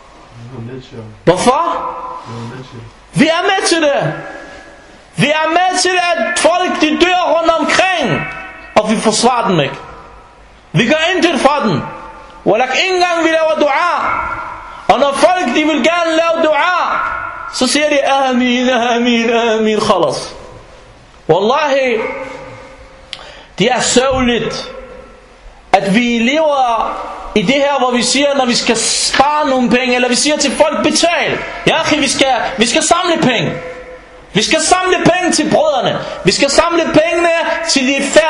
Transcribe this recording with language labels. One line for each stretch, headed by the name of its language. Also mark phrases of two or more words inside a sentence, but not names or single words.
Danish: Hvorfor? Vi er med til det. Vi er med til, at folk de dør rundt omkring, og vi forsvarer dem ikke. Vi gør intet for dem. Walak ikke engang vi laver dua. Og når folk de vil gerne lave dua, så siger de
Arabic: آمين، آمين، آمين، خلاص.
Danish: Wallahi, det er sørgeligt, at vi lever i det her, hvor vi siger, når vi skal spare nogle penge, eller vi siger til folk, betal. Ja, vi skal samle penge. Vi skal samle penge til brødrene. Vi skal samle pengene til de færdige.